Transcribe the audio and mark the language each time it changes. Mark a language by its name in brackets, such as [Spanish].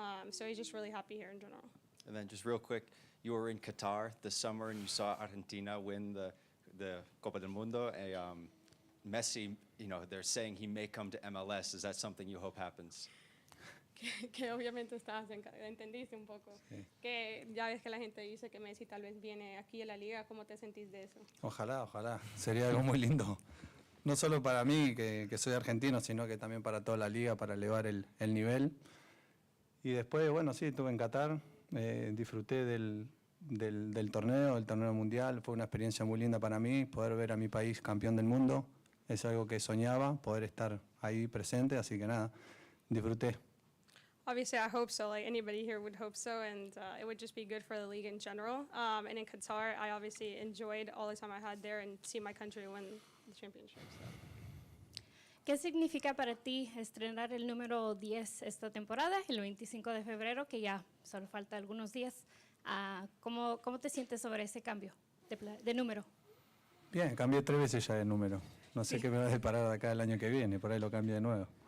[English] So he's just really happy here in general. And then just real quick, you were in Qatar this summer and you saw Argentina win the Copa del Mundo. Messi, they're saying he may come to MLS. Is that something you hope happens? [Spanish] Que obviamente entendiste un poco. Sí. Que ya ves que la gente dice que Messi tal vez viene aquí a la liga. ¿Cómo te sentís de eso? Ojalá, sería algo muy lindo. No solo para mí, que soy argentino, sino que también para toda la liga, para elevar el nivel. Y después, bueno, sí, estuve en Qatar, disfruté del torneo, del torneo mundial. Fue una experiencia muy linda para mí, poder ver a mi país campeón del mundo. Es algo que soñaba, poder estar ahí presente, así que nada, disfruté. [English] Obviously, I hope so. Like anybody here would hope so, and it would just be good for the league in general. And in Qatar, I obviously enjoyed all the time I had there and see my country win the championship. So. [Spanish] ¿Qué significa para ti estrenar el número 10 esta temporada, el 25 de febrero, que ya solo falta algunos días? ¿Cómo te sientes sobre ese cambio de número? Bien, cambié 3 veces ya de número. No sé qué me va a deparar de acá el año que viene, por ahí lo cambio de nuevo.